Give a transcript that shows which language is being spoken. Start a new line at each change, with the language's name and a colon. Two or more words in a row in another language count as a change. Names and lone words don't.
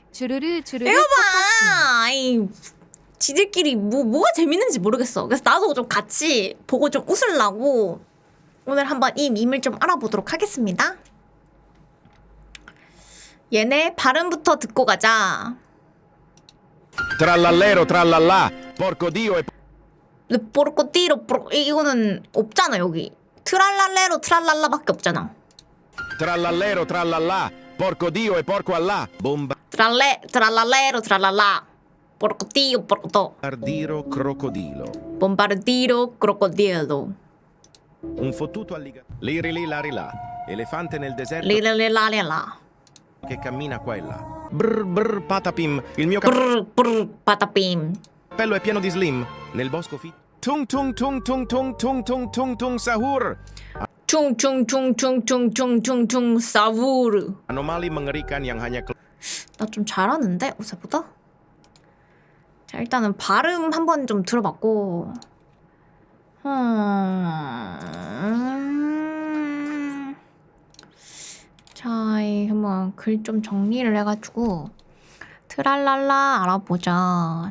Korean: 주르르 주르르. 이거 봐. 지들끼리 뭐가 재밌는지 모르겠어. 그래서 나도 좀 같이 보고 좀 웃으려고 오늘 한번 이 밈을 좀 알아보도록 하겠습니다. 얘네 발음부터 듣고 가자.
Italian: Trallallero trallallà, porco dio e
Korean: 포르코띠로 이거는 없잖아 여기. 트랄랄레로 트랄랄라밖에 없잖아.
Italian: trallallero trallallà, porco dio e porco allà,
Korean: 트랄랄레로 트랄랄라. 포르코띠요 포르코토.
Italian: bombardiro crocodilo, bombardiero crocodilo. un fottuto alligatore, liri lì lari là, elefante nel deserto 리랄랄랄라. che cammina qua e là. Brr brr patapim, il mio 브르 바타빔. cappello è pieno di slim, nel bosco tung tung tung tung tung tung tung tung tung sahur. 충충충충충충충충 사우르.
Indonesian: Anomali mengerikan yang hanya
Korean: 나 좀 잘하는데 어제보다? 자 일단은 발음 한번 좀 들어봤고 자 한번 글 좀 정리를 해가지고 트랄랄라 알아보자.